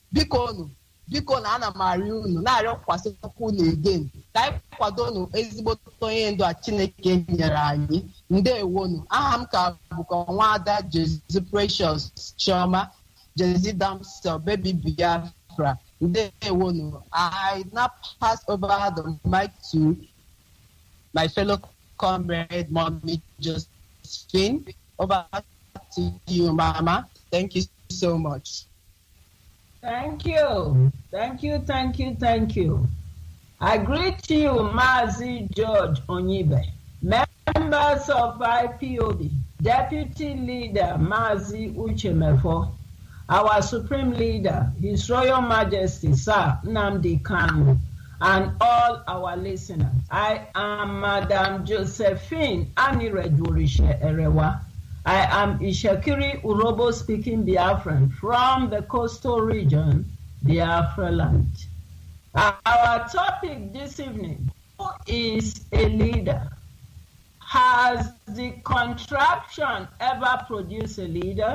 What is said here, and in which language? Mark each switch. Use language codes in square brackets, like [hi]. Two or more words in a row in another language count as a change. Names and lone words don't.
[ig] Biko na ana m arịọ unu na-arịọkwasị okwu unu again ka anyị kwado unu ezigbote onye ndu a Chineke nyere anyị. Ndewonu. Aha m ka bụkwa Nwaada Jezi Precious Chioma, Jezi Damsel, baby Biafra. Ndewonu. [en] I now pass over the mic to my fellow comrade, Mommy Josephine. Over to you, Mama. Thank you so much. Thank you. I greet you, Mazi George Onyeibe, members of IPOB, Deputy Leader Mazi Uchemefo, our Supreme Leader, His Royal Majesty, Sir Nnamdi Kanu, and all our listeners. I am Madam Josephine Aniredurishe Erewa. I am Ishakiri Urobo speaking Biafran from the coastal region, Biafra land. Our topic this evening, who is a leader? Has the contraption ever produced a leader?